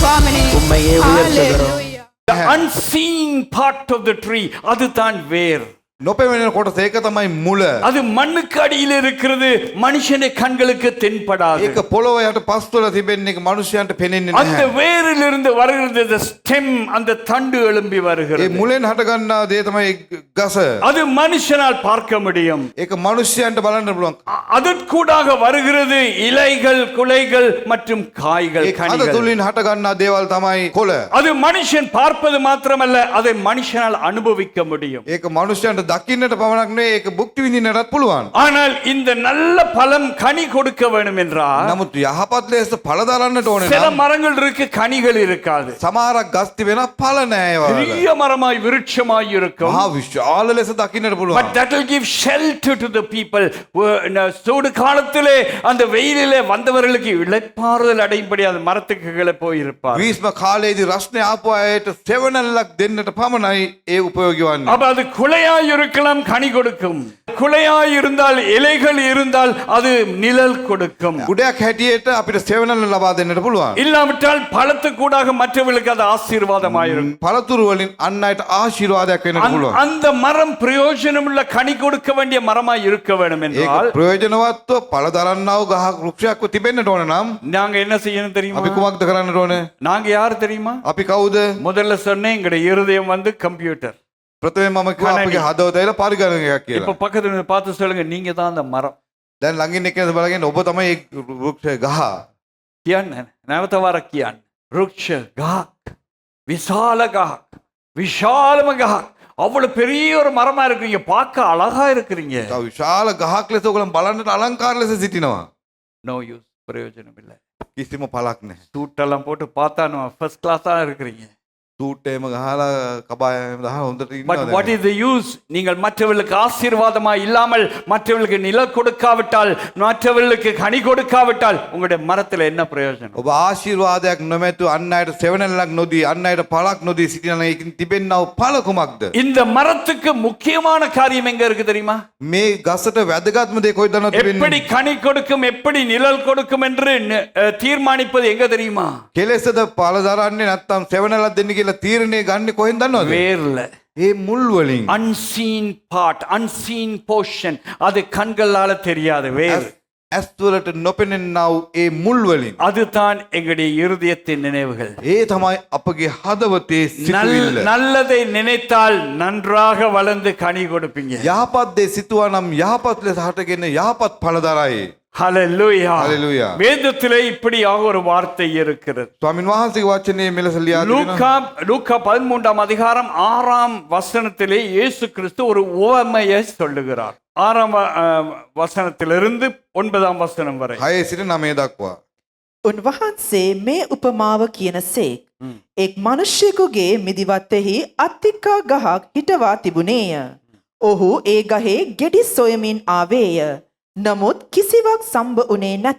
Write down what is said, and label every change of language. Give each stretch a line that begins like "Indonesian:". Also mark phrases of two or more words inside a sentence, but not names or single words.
Tamil: உம்மையே உயர்த்துகிறோம்.
English: The unseen part of the tree,
Tamil: அதுதான் வேர்.
Sinhala: නොපෙවෙන කොටස ඒක තමයි මුල.
Tamil: அது மண்ணுக்கு அடியில் இருக்கிறது, மனுஷனை கண்களுக்கு தென்படாது.
Sinhala: ඒක පොළොව යට පස්වල තිබෙන්නේ ඒක මිනිසයන්ට පෙනෙන්නේ
Tamil: அந்த
Sinhala: නැහැ.
Tamil: வேரிலிருந்து வருகிறது
English: the stem,
Tamil: அந்த தண்டு எழும்பி
Sinhala: ඒ
Tamil: வருகிறது.
Sinhala: මුලෙන් හට ගන්නා දේ තමයි ගස.
Tamil: அது மனுஷனால் பார்க்க முடியும்.
Sinhala: ඒක මිනිසයන්ට බලන්න පුළුවන්.
Tamil: அதற்கூடாக வருகிறது இலைகள், குலைகள் மற்றும் காய்கள்,
Sinhala: ඒ කඳ
Tamil: கனிகள்.
Sinhala: තුලින් හට ගන්නා දේවල් තමයි කොළ.
Tamil: அது மனுஷன் பார்ப்பது மாத்திரமல்ல, அதை மனுஷனால் அனுபவிக்க முடியும்.
Sinhala: ඒක මිනිසයන්ට දකින්නට පමණක් නෙවෙයි ඒක භුක්ති විඳින්නටත් පුළුවන්.
Tamil: ஆனால் இந்த நல்ல பழம் கனி கொடுக்க வேண்டும் என்றால்
Sinhala: නමුත් යහපත් ලෙස ඵල දරන්නට ඕනේ
Tamil: சில
Sinhala: නම්
Tamil: மரங்கள் இருக்கு, கனிகள் இருக்காது.
Sinhala: සමහරක් ගස් තිබෙනවා ඵල නැහැ ඒවල.
Tamil: பெரிய மரமாய் விருட்சமாய் இருக்கும்.
Sinhala: මහා විශාල ලෙස දකින්නට
English: But
Sinhala: පුළුවන්.
English: that will give shelter to the people.
Tamil: சூடு காலத்திலே அந்த வெயிலிலே வந்தவர்களுக்கு இளைப்பாறுதல் அடையும்படி அந்த மரத்துக்கு கீழே போயிருப்பார்.
Sinhala: ග්‍රීස්ම කාලයේදී රස්නේ ආපු අයට සෙවණල්ලක් දෙන්නට පමණයි ඒ උපයෝගී වන්නේ.
Tamil: அப்ப அது குலையாய் இருக்கலாம், கனி கொடுக்கும். குலையாய் இருந்தால், இலைகள் இருந்தால் அது நிழல் கொடுக்கும்.
Sinhala: උඩයක් හැටියට අපිට සෙවණල්ල ලබා දෙන්නට පුළුවන්.
Tamil: இல்லாவிட்டால் பழத்துக்கூடாக மற்றவர்களுக்கு அது ஆசீர்வாதமாயிருக்கும்.
Sinhala: පළතුරු වලින් අන් අයට ආශිර්වාදයක් වෙන්නට පුළුවන්.
Tamil: அந்த மரம் பிரயோஜனமுள்ள கனி கொடுக்க வேண்டிய மரமாய் இருக்க வேண்டும்
Sinhala: ඒක
Tamil: என்றால்
Sinhala: ප්‍රයෝජනවත්ව ඵල දරන්නා වූ ගහක් වෘක්ෂයක්ව තිබෙන්නට ඕන නම්
Tamil: நாங்க என்ன செய்யணும் தெரியுமா?
Sinhala: අපි කුමක්ද කරන්නට ඕනේ?
Tamil: நாங்க யார் தெரியுமா?
Sinhala: අපි කවුද?
Tamil: முதல்ல சொன்னேன், எங்களுடைய இருதயம் வந்து கம்ப்யூட்டர்.
Sinhala: ප්‍රථමයෙන් මම කිව්වා අපගේ හදවත ඇවිල්ලා පරිගණකයක්
Tamil: இப்ப
Sinhala: කියලා.
Tamil: பக்கத்துல இருந்து பார்த்து சொல்லுங்க, நீங்க தான் அந்த மரம்.
Sinhala: දැන් ළඟින් එක්කෙනෙක් බලගෙන ඔබ තමයි ඒ වෘක්ෂ ගහ. කියන්න නැවත වරක් කියන්න. රුක්ෂ ගහක්, விசால ගහක්, විශාලම ගහක්.
Tamil: அவ்வளவு பெரிய ஒரு மரமா இருக்கீங்க, பார்க்க அழகா இருக்கிறீங்க.
Sinhala: තව විශාල ගහක් ලෙස ඔයගොල්ලන් බලන්නට අලංකාර ලෙස සිටිනවා.
English: no use,
Tamil: பிரயோஜனம் இல்லை.
Sinhala: කිසිම පළක් නැහැ.
Tamil: சூட்டெல்லாம் போட்டு பார்த்தா நம்ம
English: first class
Tamil: இருக்கிறீங்க.
Sinhala: සූට් එහෙම ගහලා කබායම දාලා හොඳට
English: பட்
Sinhala: ඉන්නවා.
English: What is the use?
Tamil: நீங்கள் மற்றவர்களுக்கு ஆசீர்வாதமா இல்லாமல், மற்றவர்களுக்கு நிழல் கொடுக்காவிட்டால், மற்றவர்களுக்கு கனி கொடுக்காவிட்டால் உங்களுடைய மரத்துல என்ன பிரயோஜனம்?
Sinhala: ඔබ ආශිර්වාදයක් නොමැතු අන් අයට සෙවණැල්ලක් නොදී අන් අයට පළක් නොදී සිටිනා නම් ඒකින් තිබෙන්නා වූ ඵල කුමක්ද?
Tamil: இந்த மரத்துக்கு முக்கியமான காரியம் எங்க இருக்கு தெரியுமா?
Sinhala: මේ ගසට වැදගත්ම දේ කොයිද දන්නවද
Tamil: எப்படி
Sinhala: තිබෙන්නේ?
Tamil: கனி கொடுக்கும், எப்படி நிழல் கொடுக்கும் என்று தீர்மானிப்பது எங்க தெரியுமா?
Sinhala: කෙලෙසද ඵල දරන්නේ නැත්නම් සෙවණැල්ලක් දෙන්න කියලා තීරණය ගන්නේ කොහෙන්ද දන්නවද?
Tamil: வேர்ல.
Sinhala: ඒ මුල් වලින්.
English: unseen part, unseen portion.
Tamil: அது கண்களால தெரியாது, வேர்.
Sinhala: ඇස් වලට නොපෙනෙනා වූ ඒ මුල් වලින්.
Tamil: அதுதான் எங்களுடைய இருதயத்தின் நினைவுகள்.
Sinhala: ඒ තමයි අපගේ හදවතේ සිතුවිල්ල.
Tamil: நல்லதை நினைத்தால் நன்றாக வளர்ந்து கனி கொடுப்பீங்க.
Sinhala: යහපත් දේ සිතුවා නම් යහපත් ලෙස හටගෙන යහපත් ඵල දරයි.
Tamil: ஹல்லேலூயா. ஹல்லேலூயா. வேதத்திலே இப்படியாக ஒரு வார்த்தை இருக்கிறது.
Sinhala: ස්වාමීන් වහන්සේගේ වචනේ මෙලෙස ලියා
Tamil: லூக்கா 13ஆம் அதிகாரம் 6ஆம் வசனத்திலே இயேசு கிறிஸ்து ஒரு உவமையை சொல்லுகிறார். 6ஆம் வசனத்திலிருந்து 9ஆம் வசனம் வரை.
Sinhala: 6 සිට 9 දක්වා. උන්වහන්සේ මේ උපමාව කියනසේක්. එක් මනුෂ්‍යයෙකුගේ මිදිවත්තෙහි අත්තිකා ගහක් හිටවා තිබුණේය. ඔහු ඒ ගහේ ගෙඩි සොයමින් ආවේය. නමුත් කිසිවක් සම්බ වුණේ නැත.